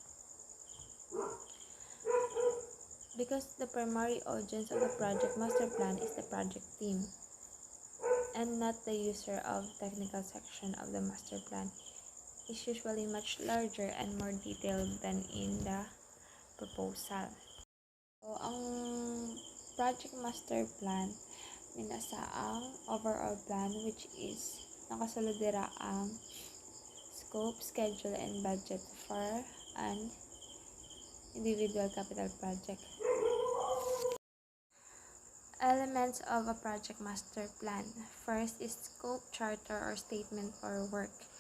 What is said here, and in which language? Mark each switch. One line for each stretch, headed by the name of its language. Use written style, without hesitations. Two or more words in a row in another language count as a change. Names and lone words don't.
English: Because the primary audience of the project master plan is the project team and not the user of technical section of the master plan, is usually much larger and more detailed than in the proposal. So, ang project master plan
Hiligaynon: minasa ang
English: overall plan which is
Hiligaynon: nakasulod dira ang
English: scope, schedule, and budget for an individual capital project. Elements of a project master plan. First is scope, charter, or statement for work.